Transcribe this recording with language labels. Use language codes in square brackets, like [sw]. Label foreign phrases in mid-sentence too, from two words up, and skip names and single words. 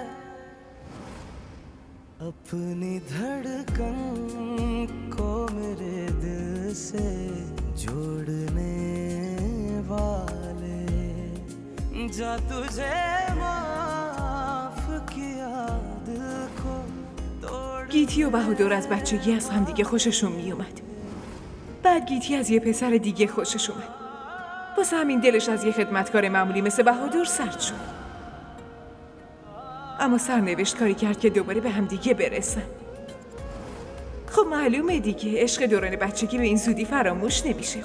[hi] अपनी धड़कन को मेरे दिल से जोड़ने वाले जा तुझे माफ किया दिल को तोड़. [fa] گیتی و بهادر از بچگی از هم دیگه خوششون می اومد. بعد گیتی از یه پسر دیگه خوشش اومد. واسه همین دلش از یه خدمتکار معمولی مثل بهادر سرد شد. اما سرنوشت کاری کرد که دوباره به هم دیگه برسن. خب معلومه دیگه، عشق دوران بچگی به این زودی فراموش نمیشه.